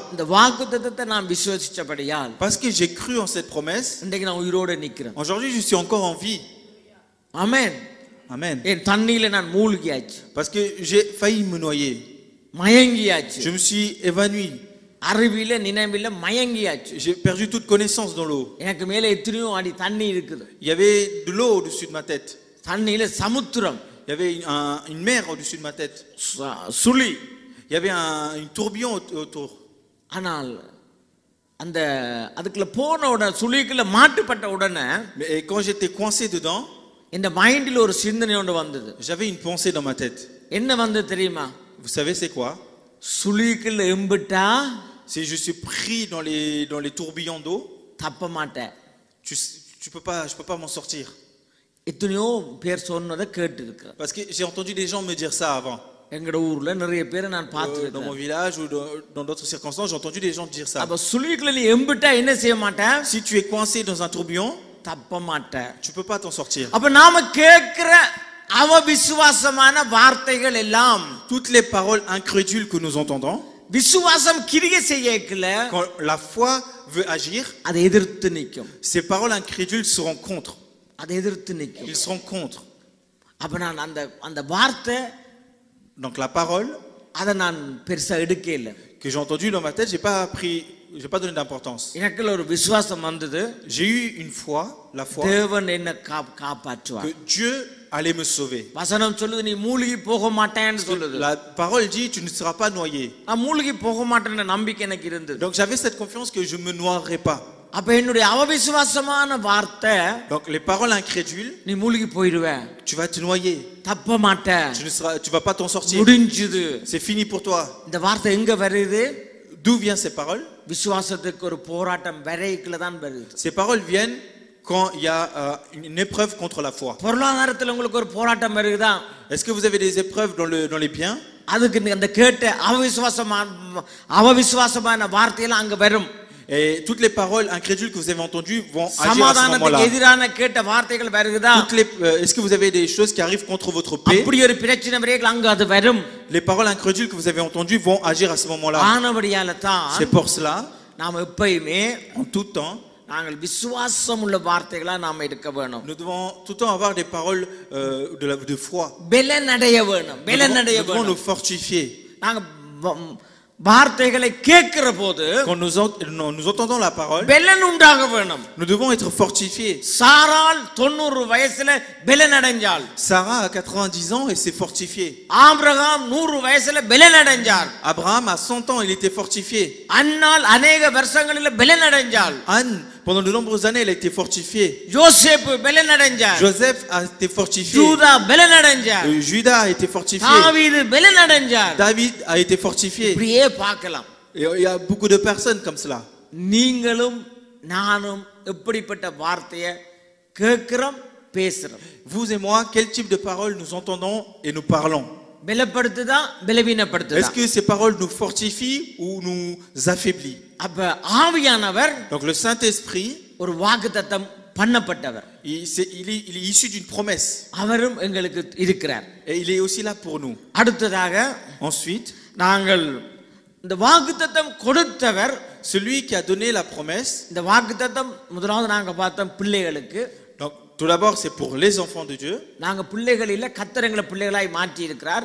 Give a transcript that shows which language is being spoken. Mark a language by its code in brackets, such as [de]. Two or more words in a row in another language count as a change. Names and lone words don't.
[ta] இந்த வாக்குத்தத்தத்தை நான் விசுவாசிச்சபடியால் [fr] Parce que j'ai cru en cette promesse. [ta] இன்னைக்கு நான் உயிரோட நிக்கிறேன். [fr] Aujourd'hui, je suis encore en vie. [ta] ஆமென். [fr] Amen. [ta] என் தண்ணீர்ல நான் மூழ்கியாச்சு. [fr] Parce que j'ai failli me noyer. [ta] மயங்கியாச்சு. [fr] Je me suis évanoui. [ta] அறிவில நினைவில மயங்கியாச்சு. [fr] J'ai perdu toute connaissance dans l'eau. [ta] எனக்கு மேலே எத்தனையோ அடி தண்ணி இருக்குது. [fr] Il y avait de l'eau au-dessus de ma tête. [ta] தண்ணியில சமுத்திரம். [fr] Il y avait une mer au-dessus de ma tête. [ta] சுழி. [fr] Il y avait une tourbillon autour. [ta] ஆனால் அந்த அதுக்குள்ள போன உடனே சுழிக்குள்ள மாட்டுப்பட்ட உடனே [fr] Mais quand j'étais coincé dedans, [ta] இந்த மைண்டில் ஒரு சிந்தனை ஒன்று வந்தது. [fr] j'avais une pensée dans ma tête. [ta] என்ன வந்து தெரியுமா? [fr] Vous savez c'est quoi? [ta] சுழிக்குள்ள எம்பிட்டா [fr] Si je suis pris dans les tourbillons d'eau, [ta] தப்ப மாட்டேன். [fr] je peux pas m'en sortir. [ta] எத்தனையோ பேர் சொன்னதை கேட்டு இருக்கு. [fr] Parce que j'ai entendu des gens me dire ça avant. [ta] எங்கட ஊர்ல நிறைய பேரை நான் [fr] Dans [ta] பார்த்திருக்கேன். [fr] mon village ou dans d'autres circonstances, j'ai entendu des gens dire ça. [ta] அப்ப சுழிக்குள்ள நீ எம்பிட்டா என்ன செய்ய மாட்டேன்? [fr] Si tu es coincé dans un tourbillon, [ta] தப்ப மாட்டேன். [fr] tu peux pas t'en sortir. [ta] அப்ப நாம கேக்குற அவவிசுவாசமான வார்த்தைகள் எல்லாம் [fr] Toutes les paroles incrédules que nous entendons, [ta] விசுவாசம் கிரியை செய்யல [fr] quand la foi veut agir, [ta] அதை எதிர்த்து நிக்கும். [fr] ces paroles incrédules seront contre. [ta] அதை எதிர்த்து நிக்கும். [fr] Ils seront contre. [ta] அப்ப நான் அந்த வார்த்தை [fr] Donc la parole [ta] அதை நான் பெருசா எடுக்கல. [fr] que j'ai entendue dans ma tête, j'ai pas donné d'importance. [ta] எனக்குள்ள ஒரு விசுவாசம் வந்தது. [fr] J'ai eu une foi, la foi, [ta] தேவன் என்ன காப்பாற்றுவார். [fr] que Dieu allait me sauver. [ta] வசனம் சொல்லுது நீ மூழ்கி போக மாட்டேன்னு சொல்லுது. [fr] La parole dit tu ne seras pas noyé. [ta] நான் மூழ்கி போக மாட்டேன்னு நம்பிக்கை எனக்கு இருந்தது. [fr] Donc j'avais cette confiance que je me noierais pas. [ta] அப்ப என்னுடைய அவவிசுவாசமான வார்த்தை [fr] Donc les paroles incrédules, [ta] நீ மூழ்கி போயிடுவ, [fr] tu vas te noyer. [ta] தப்ப மாட்ட, [fr] Tu vas pas t'en sortir. [ta] முடிஞ்சது. [fr] C'est fini pour toi. [ta] இந்த வார்த்தை எங்க வருது? [fr] D'où viennent ces paroles? [ta] விசுவாசத்துக்கு ஒரு போராட்டம் வரைக்குள்ள தான் வருது. [fr] Ces paroles viennent quand il y a une épreuve contre la foi. [ta] பொருளாதாரத்துல உங்களுக்கு ஒரு போராட்டம் வருதா? [fr] Est-ce que vous avez des épreuves dans les biens? [ta] அதுக்கு அந்த கேட்ட அவவிசுவாசமான வார்த்தையெல்லாம் அங்க வரும். [fr] Et toutes les paroles incrédules que vous avez entendues vont agir à ce [ta] சமாதானத்துக்கு எதிரான கேட்ட வார்த்தைகள் வருதா? [fr] Est-ce que vous avez des choses qui arrivent contre votre paix? [ta] அப்படி ஒரு பிரச்சனை வரைக்கும் அங்க அது வரும். [fr] Les paroles incrédules que vous avez entendues vont agir à ce moment-là. [ta] ஆனபடியால தான் [fr] C'est pour cela, [ta] நாம் எப்பயுமே [fr] en tout temps, [ta] நாங்கள் விசுவாசம் உள்ள வார்த்தைகளா நாம இருக்க வேணும். [fr] nous devons tout le temps avoir des paroles de foi. [ta] பலனடைய வேணும். பலனடைய [fr] Nous devons [ta] வேணும். [fr] nous fortifier. [ta] நாங்க வார்த்தைகளை கேட்கிற போது [fr] Quand nous entendons la parole, [ta] பலன் உண்டாக வேணும். [fr] nous devons être fortifiés. [ta] சாராள் 90 வயசுல பலனடைஞ்சாள். [fr] Sarah a 90 ans et s'est fortifiée. [ta] ஆபிரகாம் 100 வயசுல பலனடைஞ்சார். [fr] Abraham à 100 ans, il était fortifié. [ta] அன்னாள் அநேக வருஷங்களில் பலனடைஞ்சாள். [fr] Anne, pendant de nombreuses années, elle a été fortifiée. [ta] யோசேப் பலனடைஞ்சார். [fr] Joseph a été fortifié. [ta] யூதா பலனடைஞ்சார். [fr] Judas a été fortifié. [ta] தாவீது பலனடைஞ்சார். [fr] David a été fortifié. [ta] இப்படியே பார்க்கலாம். [fr] Et il y a beaucoup de personnes comme cela. [ta] நீங்களும் நானும் எப்படிப்பட்ட வார்த்தையை கேட்கிறோம் பேசுறோம்? [fr] Vous et moi, quel type de paroles nous entendons et nous parlons? [ta] பலப்படுத்துதா பலவீனப்படுத்துதா? [fr] Est-ce que ces paroles nous fortifient ou nous affaiblissent? [ta] அப்ப ஆவியானவர் [fr] Donc le Saint-Esprit, [ta] ஒரு வாக்குத்தத்தம் பண்ணப்பட்டவர். [fr] il est issu d'une promesse. [ta] அவரும் எங்களுக்கு இருக்கிறார். [fr] Et il est aussi là pour nous. [ta] அடுத்ததாக [fr] Ensuite, [ta] நாங்கள் இந்த வாக்குத்தத்தம் கொடுத்தவர், [fr] celui qui a donné la promesse. [ta] இந்த வாக்குத்தத்தம் முதலாவது நாங்க பார்த்தோம் பிள்ளைகளுக்கு. [fr] Donc tout d'abord c'est pour les enfants de Dieu. [ta] நாங்க பிள்ளைகள் இல்ல, கர்த்தர் எங்களை பிள்ளைகளாய் மாற்றி இருக்கிறார்.